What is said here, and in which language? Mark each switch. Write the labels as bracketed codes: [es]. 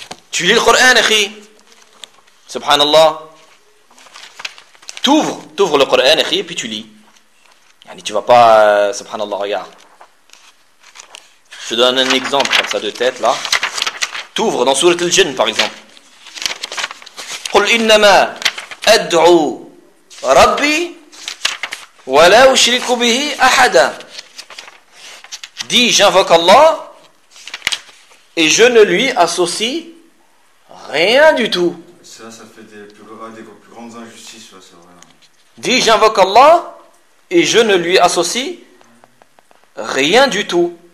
[fr] Tu lis le Coran, akhi. Subhanallah. T'ouvres le Coran, akhi, et puis tu lis. Yani, tu vas pas, subhanallah, regarde. Je te donne un exemple comme ça de tête là. T'ouvres dans Sourate al-Jinn par exemple. [ar] قل إنما أدعو ربي ولا أشرك به أحدا. [fr] Dis, j'invoque Allah et je ne lui associe rien du tout. Ça fait des plus grandes injustices, ça, c'est vrai. Dis, j'invoque Allah et je ne lui associe rien du tout.